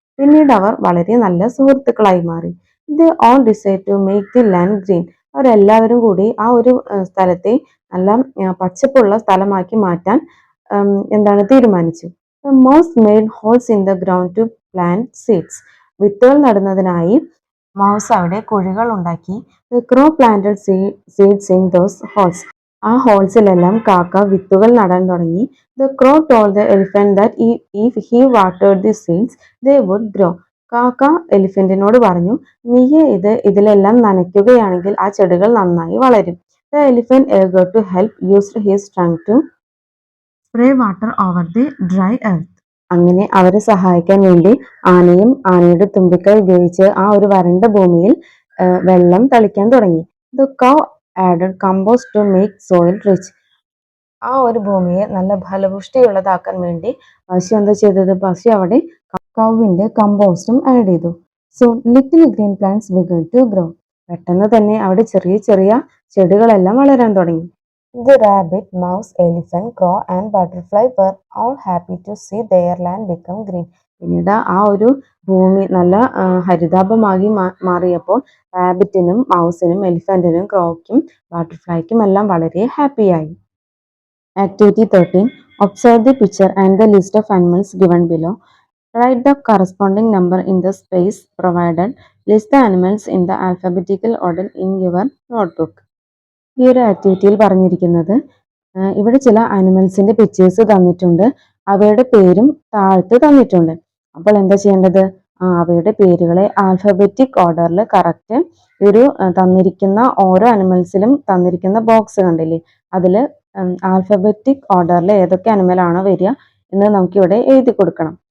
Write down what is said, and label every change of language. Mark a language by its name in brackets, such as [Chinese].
[Malayalam] പിന്നീട് അവർ വളരെ നല്ല സുഹൃത്തുക്കളായി മാറി. [English] They all decide to make the land green. [Malayalam] അവരെല്ലാവരും കൂടി ആ ഒരു സ്ഥലത്തെ നല്ല പച്ചപ്പുള്ള സ്ഥലമാക്കി മാറ്റാൻ തീരുമാനിച്ചു. [English] The mouse made holes in the ground to plant seeds. [Malayalam] വിത്തുകൾ നടുന്നതിനായി മൗസ് അവിടെ കുഴികൾ ഉണ്ടാക്കി. [English] The crow planted seeds in those holes. [Malayalam] ആ ഹോൾസിലെല്ലാം കാക്ക വിത്തുകൾ നടാൻ തുടങ്ങി. [English] The crow told the elephant that if he watered the seeds, they would grow. [Malayalam] കാക്ക എലിഫന്റിനോട് പറഞ്ഞു, നീ ഇതിലെല്ലാം നനയ്ക്കുകയാണെങ്കിൽ ആ ചെടികൾ നന്നായി വളരും. [English] The elephant, eager to help, used his trunk to spray water over the dry earth. [Malayalam] അങ്ങനെ അവരെ സഹായിക്കാൻ വേണ്ടി ആനയും ആനയുടെ തുമ്പിക്കൈ ഉപയോഗിച്ച് ആ ഒരു വരണ്ട ഭൂമിയിൽ വെള്ളം തളിക്കാൻ തുടങ്ങി. [English] The cow added compost to make soil rich. [Malayalam] ആ ഒരു ഭൂമിയെ നല്ല ഫലപുഷ്ടിയുള്ളതാക്കാൻ വേണ്ടി പശു എന്താ ചെയ്തത്? പശു അവിടെ കൗവിന്റെ കമ്പോസ്റ്റും ആഡ് ചെയ്തു. [English] Soon little green plants began to grow. [Malayalam] പെട്ടെന്ന് തന്നെ അവിടെ ചെറിയ ചെറിയ ചെടികളെല്ലാം വളരാൻ തുടങ്ങി. [English] The rabbit, mouse, elephant, crow and butterfly were all happy to see their land become green. [Malayalam] പിന്നീട് ആ ഒരു ഭൂമി നല്ല ഹരിതാഭമാക്കി മാറിയപ്പോൾ റാബിറ്റിനും മൗസിനും എലിഫന്റിനും ക്രോയ്ക്കും ബട്ടർഫ്ലൈക്കും എല്ലാം വളരെ ഹാപ്പിയായി. [English] Activity 13. Observe the picture and the list of animals given below. Write the corresponding number in the space provided. List the animals in the alphabetical order in your notebook. [Malayalam] ഈ ഒരു ആക്ടിവിറ്റിയിൽ പറഞ്ഞിരിക്കുന്നത് ഇവിടെ ചില ആനിമൽസിന്റെ പിക്ചേഴ്സ് തന്നിട്ടുണ്ട്, അവയുടെ പേരും താഴത്ത് തന്നിട്ടുണ്ട്. അപ്പോൾ എന്താ ചെയ്യേണ്ടത്? അവയുടെ പേരുകളെ ആൽഫബറ്റിക് ഓർഡറിൽ കറക്റ്റ് ഒരു തന്നിരിക്കുന്ന ഓരോ ആനിമൽസിലും തന്നിരിക്കുന്ന ബോക്സ് കണ്ടില്ലേ, അതിൽ ആൽഫബറ്റിക് ഓർഡറിൽ ഏതൊക്കെ ആനിമലാണോ വരിക എന്ന് നമുക്കിവിടെ എഴുതി കൊടുക്കണം.